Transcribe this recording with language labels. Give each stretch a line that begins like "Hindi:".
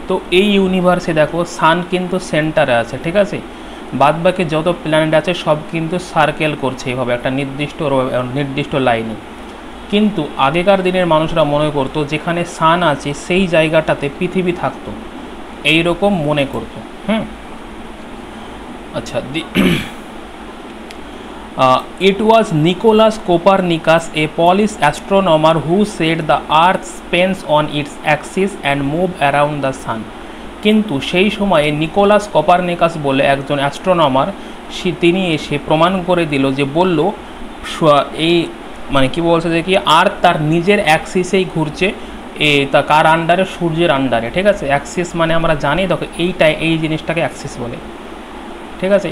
Bangla: তো এই ইউনিভার্সে দেখো সান কিন্তু সেন্টারে আছে, ঠিক আছে। বাদবাকি যত প্ল্যানেট আছে সব কিন্তু সার্কেল করছে এইভাবে একটা নির্দিষ্ট লাইনে। কিন্তু আগেকার দিনের মানুষরা মনে করতো যেখানে সান আছে সেই জায়গাটাতে পৃথিবী থাকতো, এই রকম মনে করতো।
English: আচ্ছা, it was Nicolaus Copernicus, a Polish astronomer, who said the Earth spins on its axis and move around the sun.
Bangla: কিন্তু সেই সময়ে নিকোলাস কপারনিকাস বলে একজন অ্যাস্ট্রোনমার, তিনি এসে প্রমাণ করে দিল যে বলল এই মানে কি বলছে যে কি আর্থ তার নিজের অ্যাক্সিসেই ঘুরছে, তা কার আন্ডারে, সূর্যের আন্ডারে, ঠিক আছে। অ্যাক্সিস মানে আমরা জানি, দেখো এই জিনিসটাকে অ্যাক্সিস বলে, ঠিক আছে।